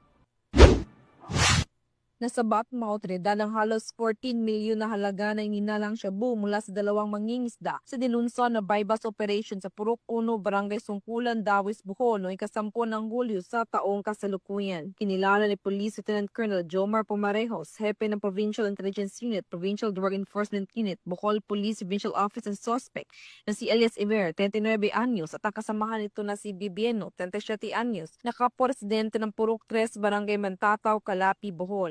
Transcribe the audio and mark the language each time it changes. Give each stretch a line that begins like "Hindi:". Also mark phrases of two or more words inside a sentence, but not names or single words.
Filipino: Nasabat ng mga otoridad ang halos 14 milyon na halaga na ininalang shabu mula sa dalawang mangingisda sa dinunson na bypass operation sa Purok 1, Barangay Sungkulan, Dawis, Bohol noong 10 ng Hulyo sa taong kasalukuyan. Kinilala ni Police Lieutenant Colonel Jomar Pumarejos, Hepe ng Provincial Intelligence Unit, Provincial Drug Enforcement Unit, Bohol Police Provincial Office and Suspect na si Elias Iver, 39 anyos, at ang kasamahan nito na si Bibieno, 37 anyos, na kapwa-residente ng Purok 3, Barangay Mantataw, Calapi, Bohol.